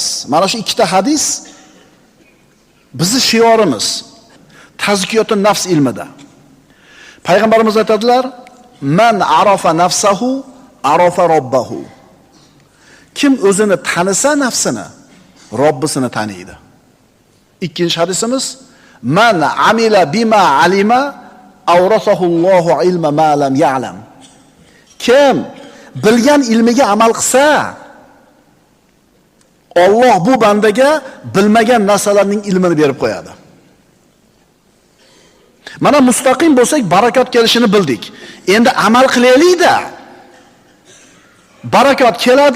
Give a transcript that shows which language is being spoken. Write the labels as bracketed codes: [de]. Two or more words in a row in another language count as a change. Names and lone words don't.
[uz] Mana shu ikkita hadis bizning shiorimiz [ar] تزكية النفس [uz] ilmida. Payg'ambarimiz aytadilar: [ar] "من عرف نفسه عرف ربه." [uz] Kim o'zini tanisa nafsini, Robbisini taniydi. Ikkinchi hadisimiz: [ar] "من عمل بما علم أورثه الله علم ما لم يعلم." [uz] Kim bilgan ilmiga amal qilsa, Alloh bu bandaga bilmagan narsalarning ilmini berib qo'yadi. Mana mustaqim bo'lsak, barakot kelishini bildik. Endi amal qilaylik-da. Barakot keladi.